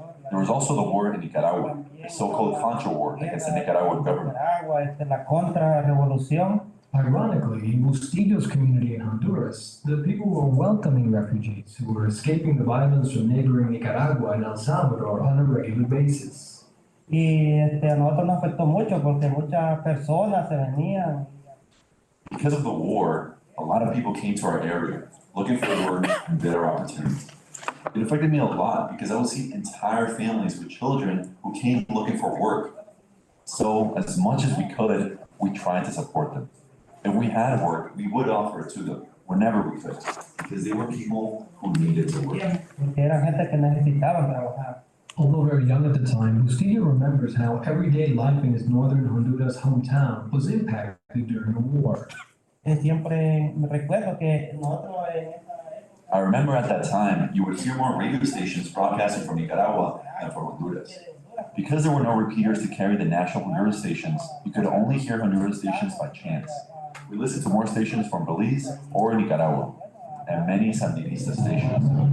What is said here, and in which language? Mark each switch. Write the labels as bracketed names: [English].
[English] There was also the war in Nicaragua, the so-called Contra War against the Nicaraguan government. [Spanish] La Contra-Revolución. [English] Ironically, in Bustillo's community in Honduras, the people were welcoming refugees who were escaping the violence from neighboring Nicaragua and El Salvador on a regular basis. [Spanish] Y a nosotros nos afectó mucho porque muchas personas se venían. [English] Because of the war, a lot of people came to our area looking for work and better opportunities. It affected me a lot because I would see entire families with children who came looking for work. So as much as we could, we tried to support them. If we had work, we would offer it to them whenever we could, because they were people who needed to work. [Spanish] Porque eran gente que necesitaban trabajar. [English] Although very young at the time, Bustillo remembers how everyday life in his northern Honduras hometown was impacted during the war. [Spanish] Siempre me recuerdo que nosotros en esa época... [English] I remember at that time, you would hear more radio stations broadcasting from Nicaragua than from Honduras. Because there were no repeaters to carry the national Honduras stations, you could only hear Honduras stations by chance. We listened to more stations from Belize or Nicaragua, and many Sandinista stations.